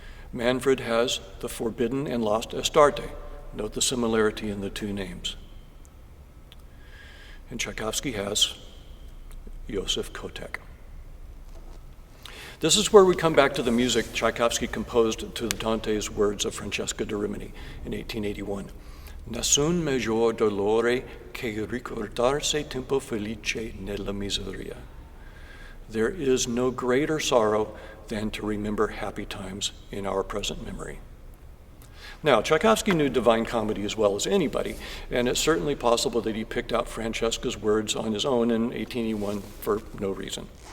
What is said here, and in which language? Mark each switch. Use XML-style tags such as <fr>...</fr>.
<en>Manfred has the forbidden and lost Astarte. Note the similarity in the two names. And Tchaikovsky has Joseph Kotek. This is where we come back to the music Tchaikovsky composed to Dante's words of Francesca da Rimini in 1881.</en> <it>Nessun maggior dolore che ricordarsi tempo felice nella miseria.</it> <en>There is no greater sorrow than to remember happy times in our present memory. Now, Tchaikovsky knew Divine Comedy as well as anybody, and it's certainly possible that he picked out Francesca's words on his own in 1881 for no reason.</en>